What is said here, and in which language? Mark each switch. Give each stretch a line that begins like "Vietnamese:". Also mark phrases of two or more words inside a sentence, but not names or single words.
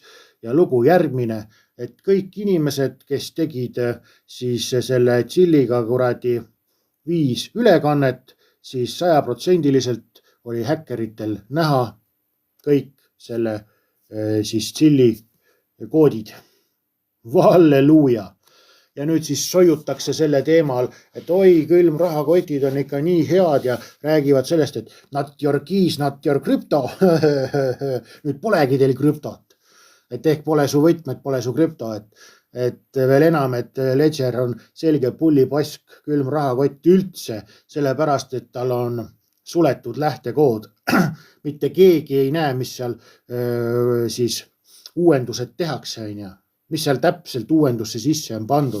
Estonian: Ja lugu järgmine, et kõik inimesed, kes tegid siis selle Chilliga kuradi 5 ülekannet, siis 100% oli häkkeritel näha kõik selle siis Chilli koodid. Halleluuja! ja nüüd siis sojutakse selle teemal, et oi, külmrahakotid on ikka nii head ja räägivad sellest, et
English: not your keys, not your crypto.
Estonian: Nüüd polegi teil krüptot, et ehk pole su võtmed, pole su krüpto, et veel enam, et Ledger on selge pullipask külmrahakott üldse, sellepärast, et tal on suletud lähtekood. Mitte keegi ei näe, mis seal siis uuendused tehakse, mis seal täpselt uuendusse sisse on pandud.